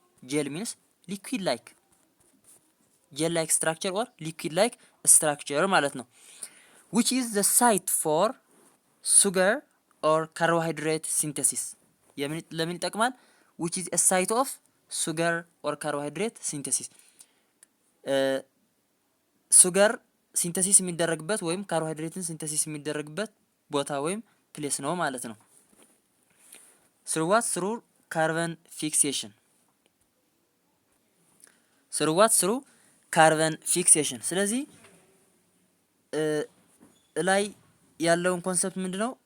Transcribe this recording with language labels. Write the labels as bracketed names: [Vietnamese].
[English] gel means liquid like, gel-like structure or liquid-like structure [Amharic] ማለት ነው. [English] which is the site for sugar or carbohydrate synthesis. [Amharic] ለምን ይጠቅማል? [English] which is a site of sugar or carbohydrate synthesis. [Amharic] ሱገር ሲንተሲስ የሚደረግበት ወይም ካርቦሃይድሬትን ሲንተሲስ የሚደረግበት ቦታ ወይም ፕሌስ ነው ማለት ነው። [English] through carbon fixation. through carbon fixation. [Amharic] ስለዚህ ላይ ያለውን ኮንሰፕት ምንድነው?